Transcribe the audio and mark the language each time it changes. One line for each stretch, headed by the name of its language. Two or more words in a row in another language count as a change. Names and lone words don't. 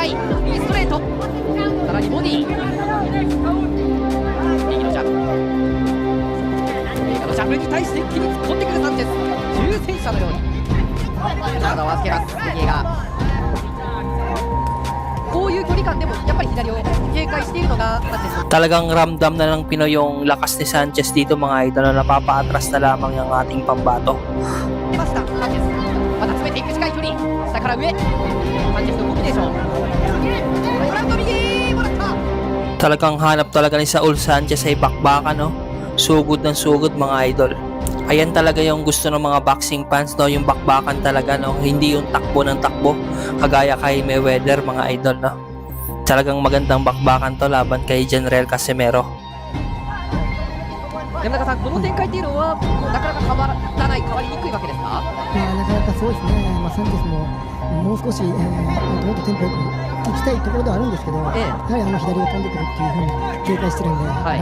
Japanese: 右ストレート、さらにボディ、右のジャブ、右のジャブに対して一気に突っ込んでくるサンチェス。重戦車のように体を預けますレニエガ。こういう距離感でもやっぱり左を警戒しているのがサンチェス。
Filipino: Talagang ramdam na ng Pinoy yung lakas ni Sanchez dito mga idol na napapaatras na lamang yung ating pambato.
Japanese: 出ましたサンチェス、また詰めていく近い距離、下から上、サンチェスのコンビネーション、グラウンド右もらった。
Filipino: Talagang hanap talaga ni Saul Sanchez ay bakbakan, no? Sugod ng sugod mga idol. Ayan talaga yung gusto ng mga
English: boxing fans,
Filipino: no? Yung bakbakan talaga, no? Hindi yung takbo ng takbo kagaya kay Mayweather mga idol, no? Talagang magandang bakbakan to laban kay General Casimero.
Japanese: 山中さん、この展開っていうのはなかなか変わらない、変わりにくいわけですか。なかなかそうですね、サンチェスももう少し、もっとテンポよく行きたいところではあるんですけど、ええやはり左を飛んでくるっていうふうに警戒してるんで、はい